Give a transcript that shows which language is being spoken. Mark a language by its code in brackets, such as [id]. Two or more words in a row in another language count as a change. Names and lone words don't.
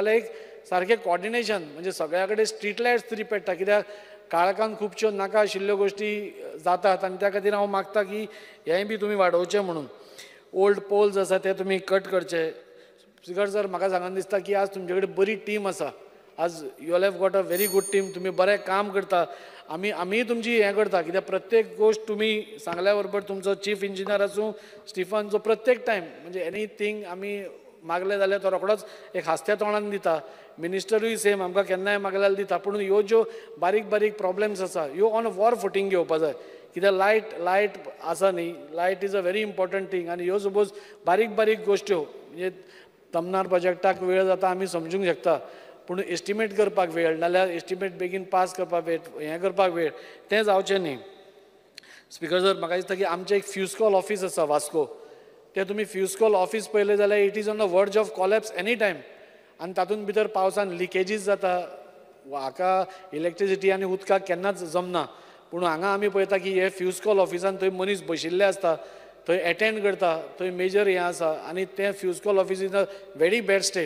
[kok] नाल्यार एक सारकें कॉर्डिनेशन म्हणजे सगळ्या कडेन [en] street lights [kok] तरी पेट्टा. कित्याक काळखान खुबश्यो नाका आशिल्ल्यो गोश्टी जातात आनी त्या खातीर हांव मागता की हेंय बी तुमी वाडोवचें म्हणून. [en] old poles [kok] आसा ते तुमी कट करचे. [en] Speaker sir, [kok] म्हाका सांगून दिसता की आज तुमचे कडेन बरी टीम आसा. [en] आज you all have got a very good team. [kok] तुमी बरें काम करता. आमी तुमची हें करता कित्याक प्रत्येक गोश्ट तुमी सांगल्या बरोबर तुमचो [en] chief engineer [kok] आसूं स्टिफनचो प्रत्येक टायम म्हणजे एनीथींग आमी मागले जाल्यार तो रोखडोच एक हास्त्या तोंडान दिता. मिनिस्टरूय सेम आमकां केन्नाय मागल्यार दिता. पूण ह्यो ज्यो बारीक बारीक प्रॉब्लेम्स आसा ह्यो [en] on war footing [kok] घेवपा जाय. कित्याक लायट आसा न्ही, [en] light is a very important thing. [kok] आनी ह्यो सपोज बारीक बारीक गोश्ट्यो म्हणजे तमनार प्रोजेक्टाक वेळ जाता आमी समजूंक शकता, पूण एस्टिमेट करपाक वेळ नाल्यार एस्टिमेट बेगीन पास करपाक वेळ हें करपाक वेळ तें जावचें न्ही. [en] Speaker sir, [kok] म्हाका दिसता की आमचें एक [en] fuse call office [kok] आसा वास्को. तें तुमी फ्युस्कॉल ऑफीस पळयलें जाल्यार [en] it is on the verge of collapse any time. [kok] आनी तातूंत भितर पावसान लिकेजीस जाता. हाका इलेक्ट्रिसिटी आनी उदकाक केन्नाच जमना. पूण हांगा आमी पळयता की हे फ्युस्कॉल ऑफिसान थंय मनीस बशिल्ले आसता, थंय एटेंड करता, थंय मेजर हें आसा आनी तें [en] fuse call office in a very bad state.